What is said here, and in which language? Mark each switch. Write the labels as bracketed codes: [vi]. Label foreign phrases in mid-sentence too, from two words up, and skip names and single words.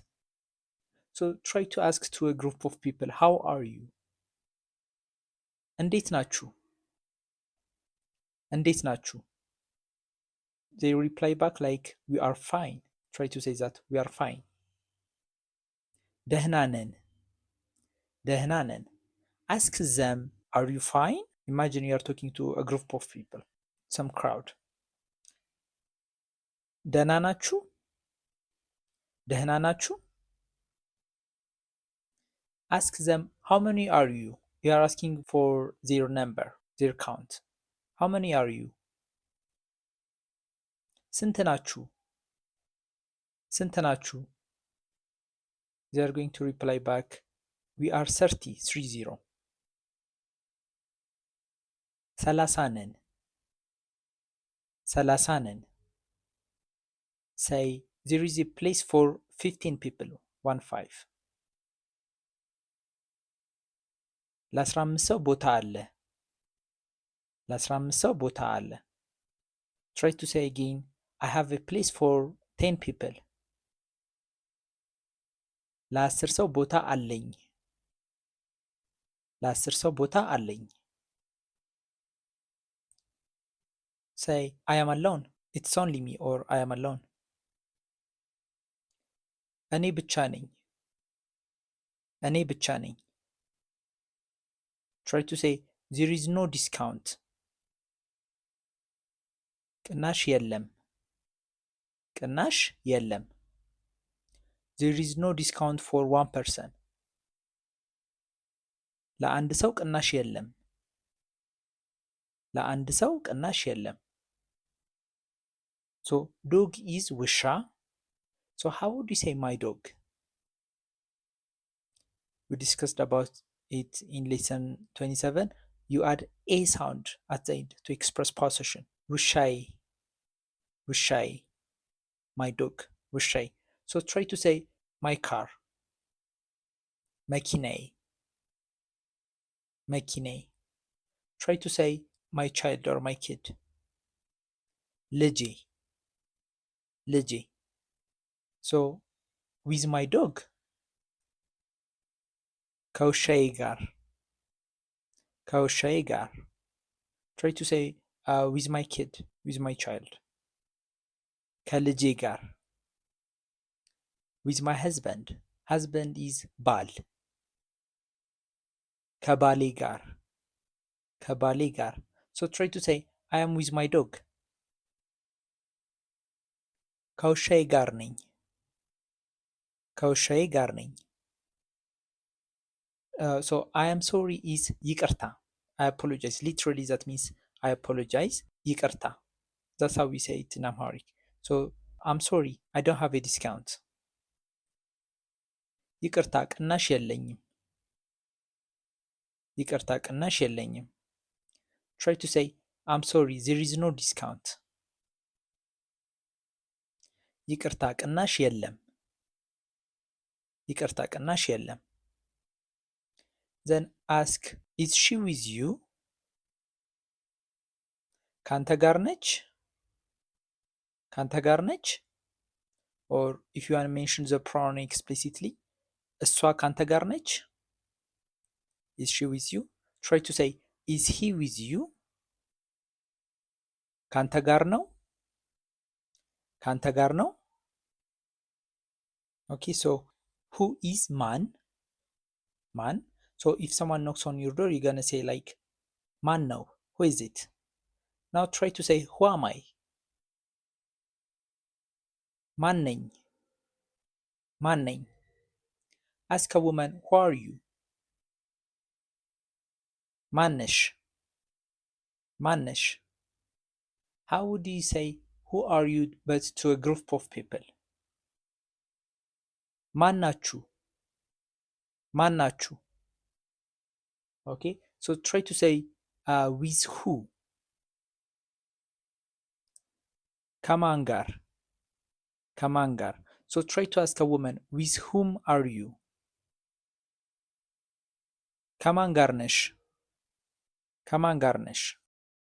[en] So try to ask to a group of people, how are you? [am] እንዴት ናችሁ? እንዴት ናችሁ? [en] They reply back like we are fine. Try to say that we are fine. [am] ደህና ነን. ደህና ነን. [en] Ask them, are you fine? Imagine you are talking to a group of people, some crowd. [am] ደህና ናችሁ? ደህና ናችሁ? [en] Ask them, how many are you? You are asking for their number, their count. How many are you? [am] ስንት ናችሁ? ስንት ናችሁ? [en] They are going to reply back, we are 30, 30. [am] 30 ነን. 30 ነን. [en] Say, there is a place for 15 people, 15. [am] ለ15 ሰው ቦታ አለ. ለ15 ሰው ቦታ አለ. [en] Try to say again, I have a place for 10 people. [am] ለ10 ሰው ቦታ አለኝ. ለ10 ሰው ቦታ አለኝ. [en] Say, I am alone. It's only me, or I am alone. [am] እኔ ብቻ ነኝ. እኔ ብቻ ነኝ. [en] Try to say, there is no discount. [am] ቅናሽ የለም. ቅናሽ የለም. [en] There is no discount for one person. [am] ለአንድ ሰው ቅናሽ የለም. ለአንድ ሰው ቅናሽ የለም. [en] So dog is ውሻ. So how would you say my dog? We discussed about it in lesson 27, you add a sound at the end to express possession. [am] ውሻዬ, ውሻዬ, [en] my dog, ውሻዬ. So try to say my car, [am] መኪናዬ, መኪናዬ. [en] Try to say my child or my kid, [am] ልጄ, ልጄ. [en] So with my dog, [am] ከውሻዬ ጋር, ከውሻዬ ጋር. [en] Try to say with my kid, with my child, [am] ከልጄ ጋር. [en] With my husband, husband is ባል, [am] ከባሌ ጋር, ከባሌ ጋር. [en] So try to say I am with my dog, [am] ከውሻዬ ጋር ነኝ, ከውሻዬ ጋር ነኝ. [en] So I am sorry is ይቅርታ. I apologize. Literally that means I apologize. [am] ይቅርታ. [en] That's how we say it in Amharic. So I'm sorry, I don't have a discount. [am] ይቅርታ ቅናሽ የለኝም, ይቅርታ ቅናሽ የለኝም. [en] Try to say I'm sorry, there is no discount. [am] ይቅርታ ቅናሽ የለም, ይቅርታ ቅናሽ የለም. [en] Then ask, is she with you? [am] ካንተ ጋር ነች, ካንተ ጋር ነች. [en] Or if you want to mention the pronoun explicitly, [am] እሷ ካንተ ጋር ነች. [en] Is she with you? Try to say is he with you? [am] ካንተ ጋር ነው, ካንተ ጋር ነው. [en] Okay, so who is man? Man. So if someone knocks on your door, you're gonna say like [am] ማን ነው, [en] who is it? Now try to say who am I? [am] ማን ነኝ, ማን ነኝ. [en] Ask a woman, who are you? [am] ማነሽ, ማነሽ. [en] How would you say who are you but to a group of people? [am] ማናችሁ, ማናችሁ. [en] Okay, so try to say with who. [am] ከማን ጋር, ከማን ጋር. [en] So try to ask a woman, with whom are you? [am] ከማን ጋር ነሽ, ከማን ጋር ነሽ.